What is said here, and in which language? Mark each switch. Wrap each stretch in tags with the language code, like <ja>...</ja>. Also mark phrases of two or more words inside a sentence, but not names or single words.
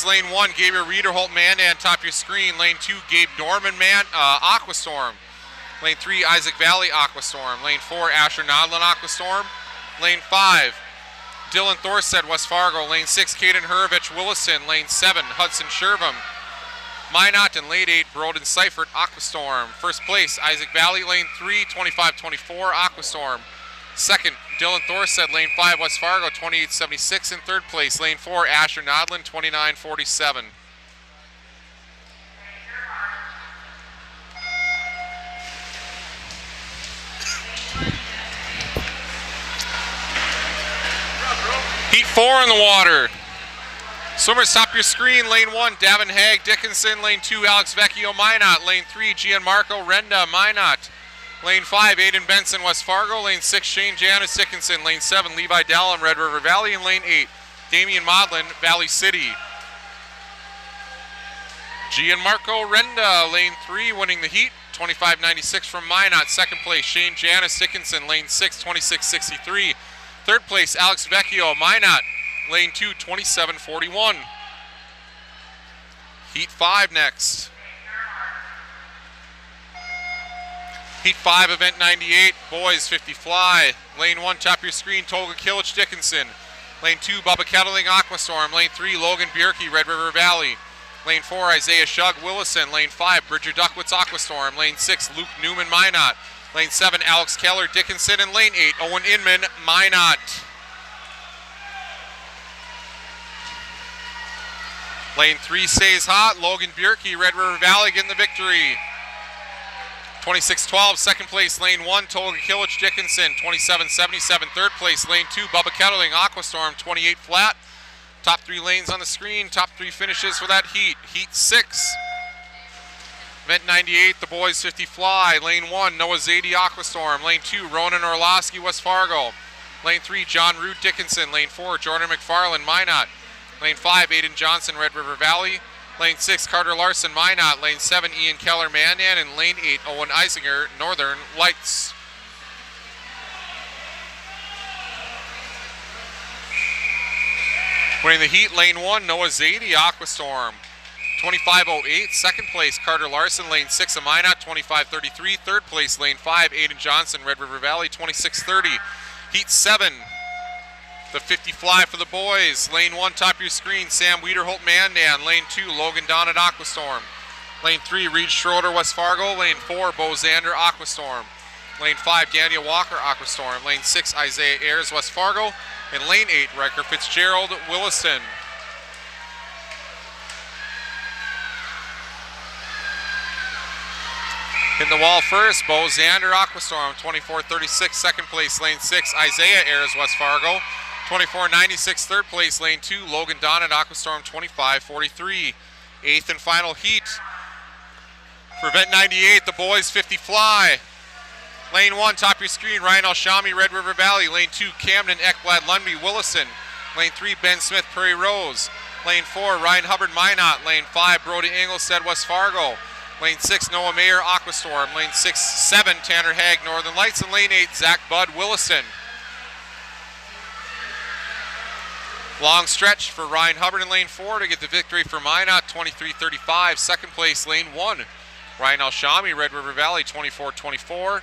<en>Lane 1, Gabriel Riederholt, Mandan, top of your screen. Lane 2, Gabe Dorman, Aquastorm. Lane 3, Isaac Valley, Aquastorm. Lane 4, Asher Nodlin, Aquastorm. Lane 5, Dylan Thorstead, West Fargo. Lane 6, Caden Hurvich, Willison. Lane 7, Hudson Shervin, Minot. And lane 8, Broden Seifert, Aquastorm. First place, Isaac Valley. Lane 3, 25-24, Aquastorm. Second, Dylan Thorstead, lane 5, West Fargo, 28.76 in third place. Lane 4, Asher Nodlin, 29.47. Heat 4 in the water. Swimmers, top of your screen. Lane 1, Davin Haig, Dickinson. Lane 2, Alex Vecchio, Minot. Lane 3, Gianmarco Renda, Minot. Lane 5, Aiden Benson, West Fargo. Lane 6, Shane Janice Dickinson. Lane 7, Levi Dallum, Red River Valley. And lane 8, Damian Modlin, Valley City. Gianmarco Renda, lane 3, winning the heat. 25.96 from Minot. Second place, Shane Janice Dickinson. Lane 6, 26.63. Third place, Alex Vecchio, Minot. lane 2, 27-41. Heat 5 next. Heat 5, event 98, boys 50 fly. Lane 1, top of your screen, Tolga Kilich Dickinson. Lane 2, Bubba Kettling Aquastorm. Lane 3, Logan Bierke Red River Valley. Lane 4, Isaiah Shug Willison. Lane 5, Bridger Duckwitz Aquastorm. Lane 6, Luke Newman Minot. Lane 7, Alex Keller Dickinson. And lane 8, Owen Inman Minot. Lane 3 stays hot. Logan Bierke Red River Valley getting the victory. 26-12, second place, lane 1, Tolga Kilich Dickinson. 27-77, third place, lane 2, Bubba Kettling Aquastorm. 28 flat. Top 3 lanes on the screen, top 3 finishes for that heat. Heat 6, event 98, the boys 50 fly. Lane 1, Noah Zadie Aquastorm. Lane 2, Ronan Orlowski West Fargo. Lane 3, John Root Dickinson. Lane 4, Jordan McFarland Minot. Lane 5, Aiden Johnson Red River Valley. Lane 6, Carter Larson Minot. Lane 7, Ian Keller Mandan. And lane 8, Owen Eisinger Northern Lights. Winning the heat, lane 1, Noah Zadie Aquastorm. 25-08, second place, Carter Larson. Lane 6 of Minot. 25-33, third place, lane 5, Aiden Johnson Red River Valley. 26-30. Heat 7, the 50 fly for the boys. Lane 1, top of your screen, Sam Wiederholt Mandan. Lane 2, Logan Donnet Aquastorm. Lane 3, Reed Schroeder West Fargo. Lane 4, Bo Zander Aquastorm. Lane 5, Daniel Walker Aquastorm. Lane 6, Isaiah Ayers West Fargo. And lane 8, Riker Fitzgerald Williston. Hitting the wall first, Bo Zander Aquastorm. 24-36, second place, lane 6, Isaiah Ayers West Fargo. 24-96, third place, lane 2, Logan Donnet Aquastorm. 25-43, eighth and final heat. For event 98, the boys 50 fly. Lane 1, top of your screen, Ryan Alshami Red River Valley. Lane 2, Camden Ekblad Lundby Willison. Lane 3, Ben Smith Prairie Rose. Lane 4, Ryan Hubbard Minot. Lane 5, Brody Engelstead West Fargo. Lane 6, Noah Mayer Aquastorm. Lane 7, Tanner Haag Northern Lights. And lane 8, Zach Budd Willison. Long stretch for Ryan Hubbard in lane 4 to get the victory for Minot. 23-35, second place, lane 1, Ryan Alshami Red River Valley. 24-24.</en>